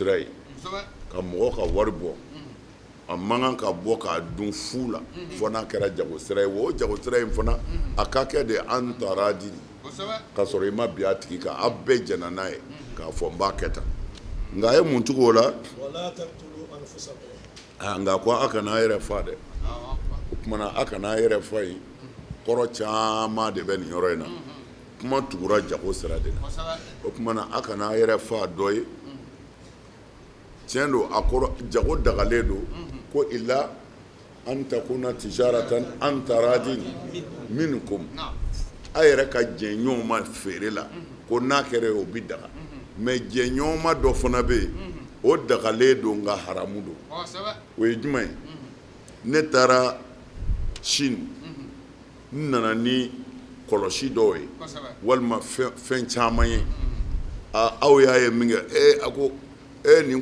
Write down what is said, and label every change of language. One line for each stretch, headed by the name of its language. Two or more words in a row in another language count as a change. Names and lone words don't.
Bambara: ye ka mɔgɔ ka wari bɔ a man kan ka bɔ k'a dun fu la fo n'a kɛra jago sira ye o jago sira in fana a ka kɛ de
Arabic: عن تراض
Bambara: ka sɔrɔ i ma bin a tigi kan a bɛɛ jɛna n'a ye k'a fɔ n b'a kɛ tan nka a ye mun cogo o la nka ko a kana a yɛrɛ fa dɛ o tumana a kana a yɛrɛ fa yen kɔrɔ caman de bɛ nin yɔrɔ in na kuma tugura jago sira de la o tumana a kana a yɛrɛ fa dɔ ye tiɲɛ don a kɔrɔ jago dagalen don ko
Arabic: إلا أن تكون تجارة عن تراض منكم
Bambara: a yɛrɛ ka jɛn ɲɔgɔn ma feere la ko n'a kɛra o bi daga mais jɛn ɲɔgɔn ma dɔ fana bɛ yen o dagalen don nka haramu don o ye jumɛn ye ne taara Chine n nana ni kɔlɔsi dɔw ye walima fɛn caman ye aw y'a ye min kɛ a ko nin